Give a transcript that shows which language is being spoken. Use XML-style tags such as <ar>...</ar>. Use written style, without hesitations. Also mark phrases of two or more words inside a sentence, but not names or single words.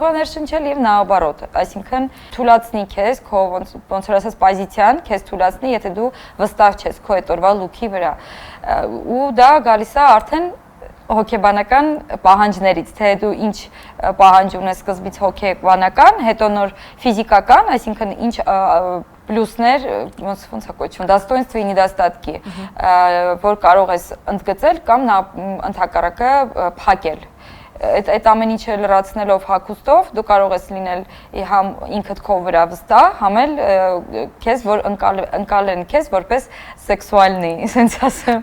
<hy>է ներշնչել եւ նաоборот, այսինքն թույլատնի քեզ քո ոնց որ ասած պոզիցիան քեզ թույլատնի, եթե դու վստահ ես քո հետորվա լուքի վրա։ Ու դա գալիս է արդեն հոգեբանական պահանջներից, թե դու ինչ պահանջ ունես սկզբից հոգեբանական, հետո նոր ֆիզիկական, այսինքն ինչ պլյուսներ, ոնց է կոչվում,</hy> <ru>достоинства и недостатки,</ru> <hy>որ կարող ես ընդգծել կամ ընդհակառակը փակել։ Այդ ամեն ինչը լրացնելով հագուստով դու կարող ես լինել համ ինքդ քո վրա վստահ, համ էլ քեզ որ ընկալեն քեզ որպես սեքսուալնի, ասենց ասեմ։</hy>